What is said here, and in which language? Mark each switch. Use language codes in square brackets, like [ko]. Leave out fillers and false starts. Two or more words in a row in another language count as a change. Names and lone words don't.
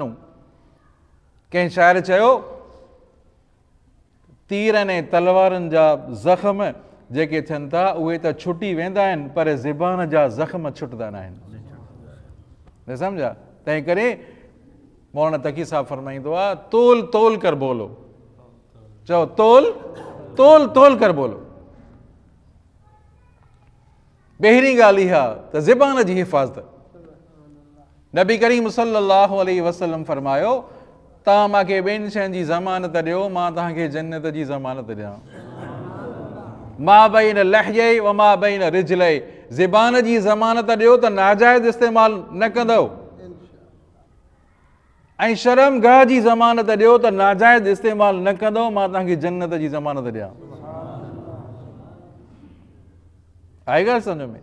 [sd] कंहिं शाइर चयो, तीरनि ऐं तलवारनि जा ज़ख़्म जेके थियनि था उहे त छुटी वेंदा आहिनि, पर ज़बान जा ज़ख़्म छुटंदा न आहिनि। न सम्झा? तंहिं करे मौलाना तकी साहब फरमाईंदो आहे, [hi] तोल तोल कर बोलो। चओ तोल तोल तोल कर बोलो। [sd] पहिरीं ॻाल्हि इहा त ज़बान जी हिफ़ाज़त। नबी करीम [ar] صلى الله عليه وسلم [sd] फरमायो, तव्हां मूंखे ॿियनि शयुनि जी ज़मानत ॾियो, मां तव्हांखे जन्नत जी ज़मानत ॾियां। [ar] ما بين لحييه وما بين رجليه, [sd] ज़बान जी ज़मानत ॾियो त नाजाइज़ इस्तेमाल न कंदव, ऐं शर्मगाह जी ज़मानत ॾियो त नाजाइज़ इस्तेमाल न कंदव, मां तव्हांखे जन्नत जी ज़मानत ॾियां। आई ॻाल्हि सम्झ में?